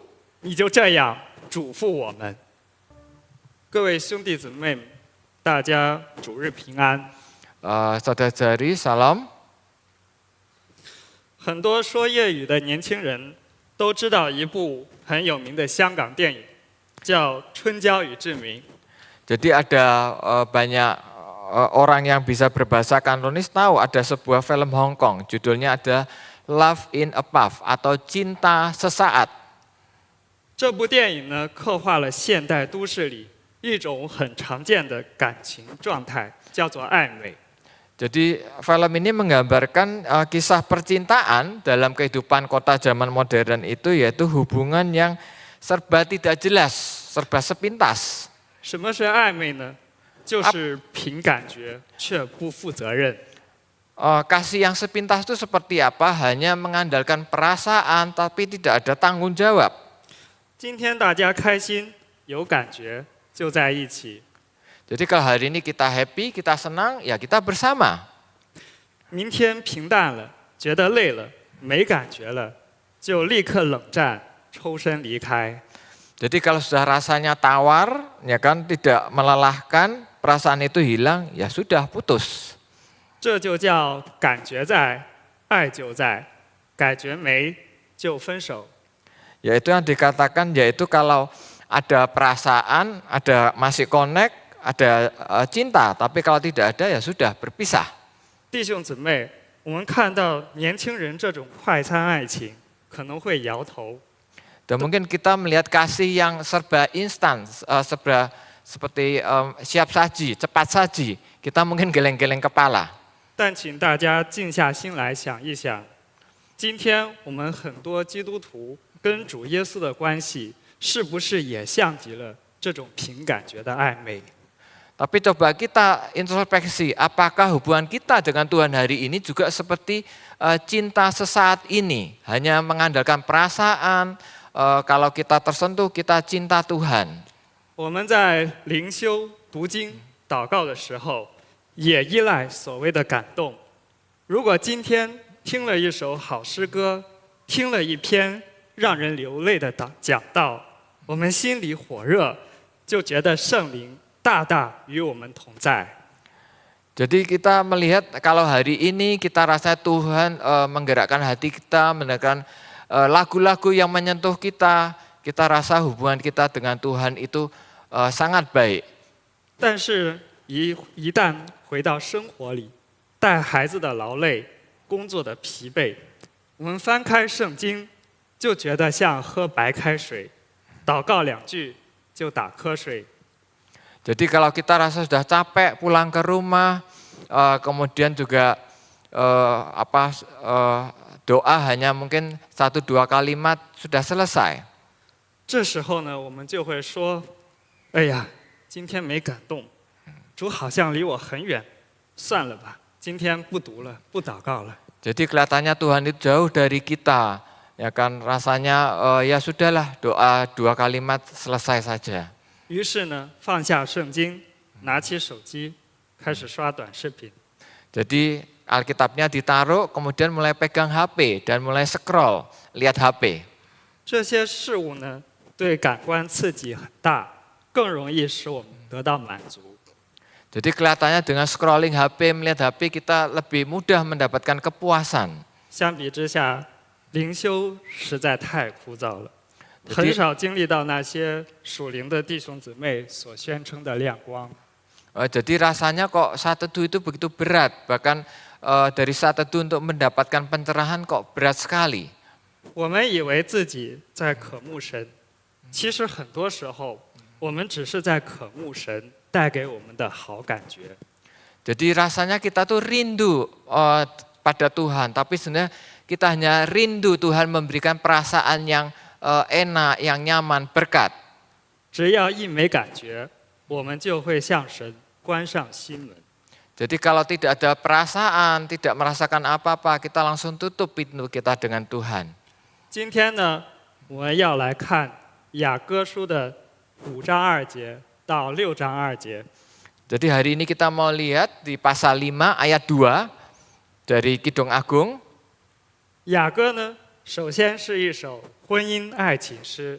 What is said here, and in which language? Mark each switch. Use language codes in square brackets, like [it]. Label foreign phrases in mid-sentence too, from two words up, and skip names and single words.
[zh] 你就这样嘱咐我们，各位兄弟姊妹们，大家主日平安。 [id] Saudara-saudari, salam. [zh] 很多说粤语的年轻人都知道一部很有名的香港电影，叫《春娇与志明》。 [id] Jadi ada banyak orang yang bisa berbahasa Kantonis tahu ada sebuah film Hong Kong, judulnya ada Love in a Puff atau Cinta Sesaat. [zh] 这部电影呢，刻画了现代都市里一种很常见的感情状态，叫做暧昧。 [id] Jadi film ini menggambarkan kisah percintaan dalam kehidupan kota zaman modern itu, yaitu hubungan yang serba tidak jelas, serba sepintas. [zh] 什么是暧昧呢？就是凭感觉却不负责任。 [id] Kasih yang sepintas itu seperti apa? Hanya mengandalkan perasaan tapi tidak ada tanggung jawab. [zh] 今天大家开心有感觉就在一起。 [id] Jadi kalau hari ini kita happy, kita senang, ya kita bersama. [zh] 明天平淡了，觉得累了，没感觉了，就立刻冷战，抽身离开。 [id] Jadi kalau sudah rasanya tawar, ya kan tidak melelahkan, perasaan itu hilang, ya sudah putus. [zh] 这就叫感觉在，爱就在；感觉没，就分手。 [id] Yaitu yang dikatakan, yaitu kalau ada perasaan, ada masih connect, ada cinta, tapi kalau tidak ada ya sudah berpisah. [zh] 弟兄姊妹，我们看到年轻人这种快餐爱情，可能会摇头。 [id] Dan mungkin kita melihat kasih yang serba instan, serba seperti siap saji, cepat saji, kita mungkin geleng-geleng kepala. [zh] 但请大家静下心来想一想，今天我们很多基督徒跟主耶稣的关系，是不是也像极了这种凭感觉的暧昧？ [id] Tapi coba kita introspeksi, apakah hubungan kita dengan Tuhan hari ini juga seperti cinta sesaat ini, hanya mengandalkan perasaan, kalau kita tersentuh kita cinta Tuhan. [zh] 我们在灵修、读经、祷告的时候，也依赖所谓的感动。如果今天听了一首好诗歌，听了一篇让人流泪的讲道，我们心里火热，就觉得圣灵大大与我们同在。 [id] Jadi kita melihat kalau hari ini kita rasa Tuhan menggerakkan hati kita, mendengarkan lagu-lagu yang menyentuh kita, kita rasa hubungan kita dengan Tuhan itu sangat baik. [zh] 但是一旦回到生活里， 带孩子的劳累，工作的疲惫，我们翻开圣经，就觉得像喝白开水，祷告2句就打瞌睡。 [id] Jadi kalau kita rasa sudah capek pulang ke rumah, kemudian juga doa hanya mungkin 1-2 kalimat sudah selesai. [zh] 这时候呢，我们就会说：“哎呀，今天没感动，主好像离我很远，算了吧，今天不读了，不祷告了。” [id] Jadi kelihatannya Tuhan itu jauh dari kita, ya kan rasanya ya sudahlah doa 2 kalimat selesai saja. [zh] 于是呢，放下圣经，拿起手机，开始刷短视频。 [id] Jadi Alkitabnya ditaruh, kemudian mulai pegang HP dan mulai scroll, lihat HP. [zh] 这些事物呢，对感官刺激很大，更容易使我们得到满足。 [id] Jadi kelihatannya dengan scrolling HP, melihat HP kita lebih mudah mendapatkan kepuasan. [zh] 相比之下，灵修实在太枯燥了，很少经历到那些属灵的弟兄姊妹所宣称的亮光。 [id] Jadi rasanya kok saat teduh itu begitu berat, bahkan dari saat teduh untuk mendapatkan pencerahan kok berat sekali. [zh] 我们以为自己在渴慕神，其实很多时候我们只是在渴慕神带给我们的好感觉。 [id] Jadi rasanya kita tuh rindu pada Tuhan, tapi sebenarnya kita hanya rindu Tuhan memberikan perasaan yang enak, yang nyaman, berkat. [zh] 只要一没感觉，我们就会向神关上心门。 [id] Jadi kalau tidak ada perasaan, tidak merasakan apa-apa, kita langsung tutup pintu kita dengan Tuhan. [zh] 今天呢，我们要来看雅歌书的5章2节到6章2节。 [id] Jadi hari ini kita mau lihat di pasal 5 ayat 2 dari Kidung Agung. [zh] 雅歌呢，首先是一首婚姻爱情诗。